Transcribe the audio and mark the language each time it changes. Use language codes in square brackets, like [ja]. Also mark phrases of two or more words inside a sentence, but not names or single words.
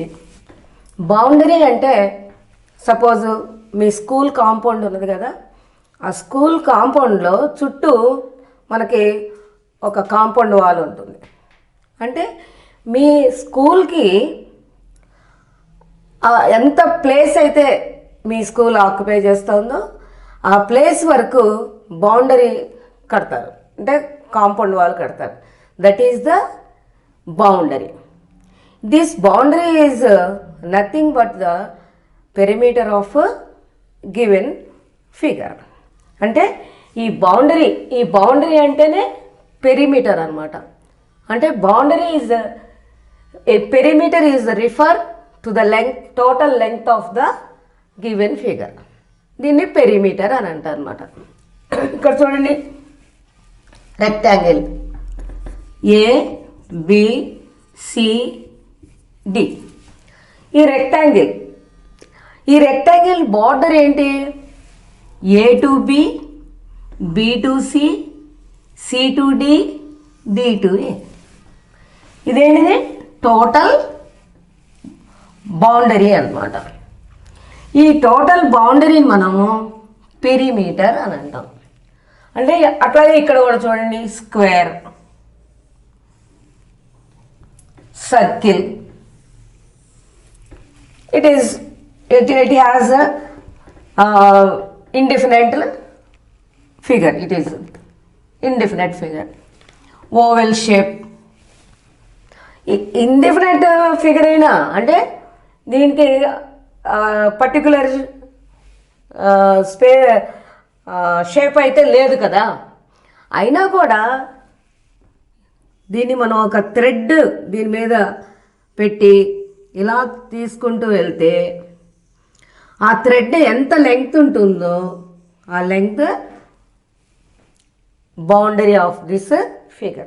[te] బౌండరీ అంటే సపోజ్ మీ [en] school compound [te] ఉన్నది కదా, ఆ స్కూల్ కాంపౌండ్లో చుట్టూ మనకి ఒక [en] compound wall [te] ఉంటుంది. అంటే మీ స్కూల్కి ఎంత ప్లేస్ అయితే మీ స్కూల్ ఆక్యుపై చేస్తుందో ఆ ప్లేస్ వరకు బౌండరీ కడతారు, అంటే [en] compound wall [te] కడతారు. [en] That is the boundary. This boundary is nothing but the perimeter of given figure. [te] అంటే ఈ బౌండరీ అంటేనే పెరిమీటర్ అనమాట. [en] అంటే boundary is perimeter is refer to the length, total length of the given figure. [te] దీన్ని పెరిమీటర్ అని అంటారు అనమాట. ఇక్కడ చూడండి, రెక్టాంగిల్ ABCD. ఈ [en] rectangle border [te] ఏంటి? [en] A to B, B to C, C to D, D to A. [te] ఇదేంటిది? [en] total boundary [te] అన్నమాట. ఈ [en] total boundaryని [te] మనము పెరిమీటర్ అని అంటాం. అంటే అట్లాగే ఇక్కడ కూడా చూడండి, [en] square, circle. It has indefinite figure. It is indefinite figure. Oval shape. indefinite figure [te] అయినా అంటే దీనికి [en] particular shape [te] అయితే లేదు కదా, అయినా కూడా దీన్ని మనం ఒక థ్రెడ్ దీని మీద పెట్టి ఇలా తీసుకుంటూ వెళ్తే ఆ థ్రెడ్ ఎంత లెంగ్త్ ఉంటుందో ఆ [en] length boundary of this figure.